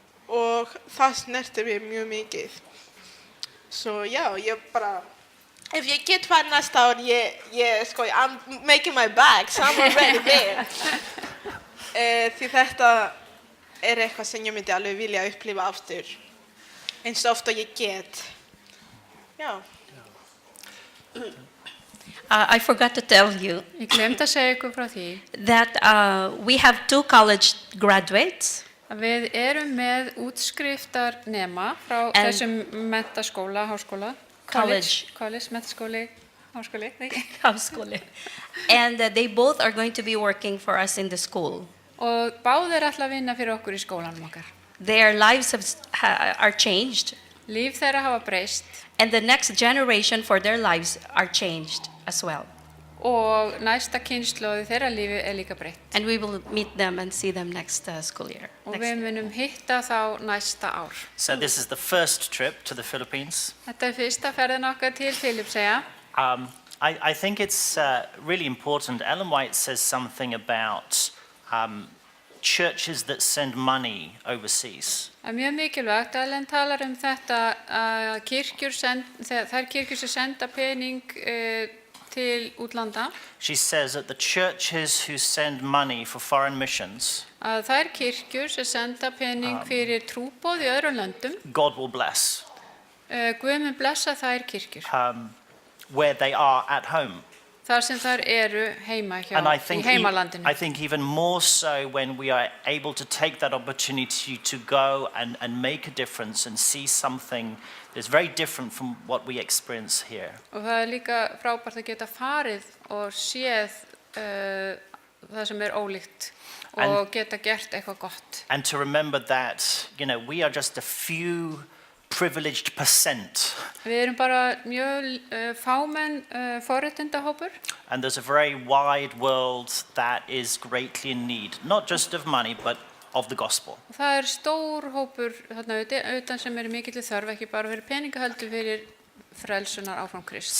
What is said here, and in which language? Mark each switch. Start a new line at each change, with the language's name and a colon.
Icelandic: Og það snertir mig mjög mikið. Svo já, ég bara, ef ég get farið næsta ár,
English: I'm making my bag, so I'm already there.
Icelandic: Því þetta eitthvað sem ég myndi alveg vilja upplifa aftur, eins oft og ég get. Já.
English: I forgot to tell you
Icelandic: Ég glemdi að segja ykkur frá því
English: that we have 2 college graduates.
Icelandic: Að við erum með útskriftarnema frá þessum menntaskóla, háskóla, college, menntaskóli, Háskóli, ekki? Háskóli.
English: And they both are going to be working for us in the school.
Icelandic: Og báðir ætla að vinna fyrir okkur í skólanum okkar.
English: Their lives are changed,
Icelandic: Líf þeirra hafa breyst
English: and the next generation for their lives are changed as well.
Icelandic: og næsta kynslóði þeirra lífi líka breytt.
English: And we will meet them and see them next school year.
Icelandic: Og við munum hitta þá næsta ár.
English: So this is the first trip to the Philippines.
Icelandic: Þetta fyrsta ferðin okkar til Filipseyja.
English: I think it's really important. Ellen White says something about churches that send money overseas.
Icelandic: Það mjög mikilvægt að Ellen talar þetta að þær kirkjur sem senda pening til útlanda.
English: She says that the churches who send money for foreign missions,
Icelandic: Að þær kirkjur sem senda pening fyrir trúboð í öðrum löndum,
English: God will bless
Icelandic: Guð mun blessa þær kirkjur.
English: where they are at home.
Icelandic: Þar sem þær eru heima
English: And I
Icelandic: í
English: think,
Icelandic: heimalandinu.
English: I think even more so when we are able to take that opportunity to go and make a difference and see something that's very different from what we experience here.
Icelandic: Og það líka frábært að geta farið og séð það sem ólíkt og geta gert eitthvað gott.
English: And to remember that, we are just a few privileged percent.
Icelandic: Við erum bara mjög fámenn forréttindahópur.
English: And there's a very wide world that is greatly in need, not just of money, but of the gospel.
Icelandic: Og það stór hópur þarna utan sem mikill þörf, ekki bara fyrir peninga heldur fyrir frelsunar áfram Krists.